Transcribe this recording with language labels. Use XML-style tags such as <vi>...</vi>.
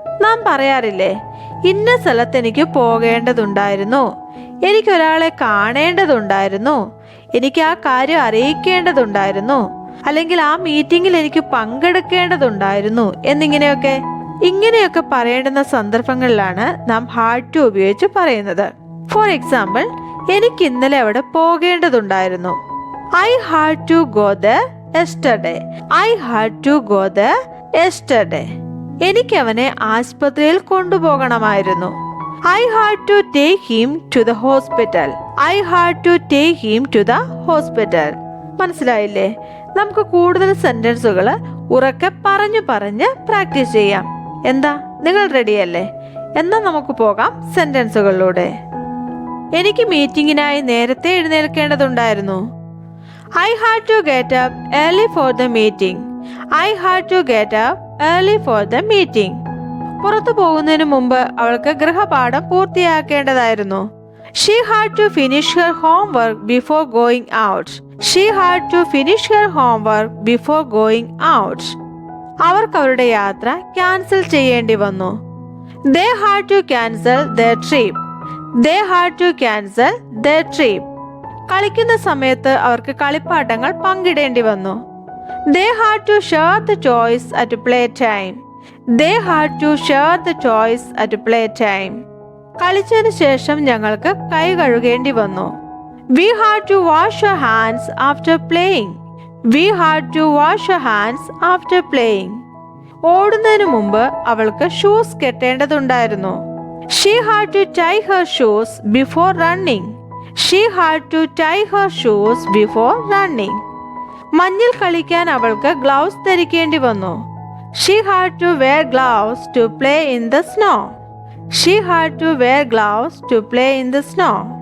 <ml>നാം പറയാറില്ലേ, ഇന്ന സ്ഥലത്ത് എനിക്ക് പോകേണ്ടതുണ്ടായിരുന്നു, എനിക്കൊരാളെ കാണേണ്ടതുണ്ടായിരുന്നു, എനിക്ക് ആ കാര്യം അറിയിക്കേണ്ടതുണ്ടായിരുന്നു, അല്ലെങ്കിൽ ആ മീറ്റിങ്ങിൽ എനിക്ക് പങ്കെടുക്കേണ്ടതുണ്ടായിരുന്നു ഇങ്ങനെയൊക്കെ പറയേണ്ടുന്ന സന്ദർഭങ്ങളിലാണ് നാം ഹാഡ് ടു ഉപയോഗിച്ച് പറയുന്നത്. ഫോർ എക്സാമ്പിൾ, എനിക്ക് ഇന്നലെ അവിടെ പോകേണ്ടതുണ്ടായിരുന്നു.</ml> <en>I had to go there yesterday. I had to go there yesterday.</en> <ml>എനിക്ക് അവനെ ആശുപത്രിയിൽ കൊണ്ടുപോകണമായിരുന്നു.</ml> <en>I had to take him to the hospital. I had to take him to the hospital.</en> <ml>മനസ്സിലായില്ലേ? നമുക്ക് കൂടുതൽ സെന്റൻസുകൾ ഉറക്കെ പറഞ്ഞ് പ്രാക്ടീസ് ചെയ്യാം. എന്താ, നിങ്ങൾ റെഡിയല്ലേ? എന്നാൽ നമുക്ക് പോകാം സെന്റൻസുകളിലൂടെ. എനിക്ക് മീറ്റിങ്ങിനായി നേരത്തെ എഴുന്നേൽക്കേണ്ടതുണ്ടായിരുന്നു.</ml> <en>I had to get up early for the meeting. I had to get up early for the meeting.</en> <ml>പുറത്തു പോകുന്നതിന് മുമ്പ് അവൾക്ക് ഗൃഹപാഠം പൂർത്തിയാക്കേണ്ടതായിരുന്നു.</ml> <en>She had to finish her homework before going out. She had to finish her homework before going out.</en> <ml>അവർക്ക് അവരുടെ യാത്ര cancel ചെയ്യേണ്ടി വന്നു.</ml> <en>They had to cancel their trip. They had to cancel their trip.</en> <ml>കളിക്കുന്ന സമയത്ത് അവർക്ക് കളിപ്പാട്ടങ്ങൾ പങ്കിടേണ്ടി വന്നു.</ml> <en>They had to share the toys at play time. They had to share the toys at play time.</en> <ml>കളിച്ചതിന് ശേഷം ഞങ്ങൾക്ക് കൈ കഴുകേണ്ടി വന്നു.</ml> <en>We had to wash our hands after playing. We had to wash our hands after playing.</en> <ml>ഓടുന്നതിന് മുമ്പ് അവൾക്ക് shoes കെട്ടേണ്ടതുണ്ടായിരുന്നു.</ml> <en>She had to tie her shoes before running. She had to tie her shoes before running.</en> <ml>മഞ്ഞിൽ കളിക്കാൻ അവൾക്ക് gloves ധരിക്കേണ്ടി വന്നു.</ml> <en>She had to wear gloves to play in the snow. She had to wear gloves to play in the snow.</en>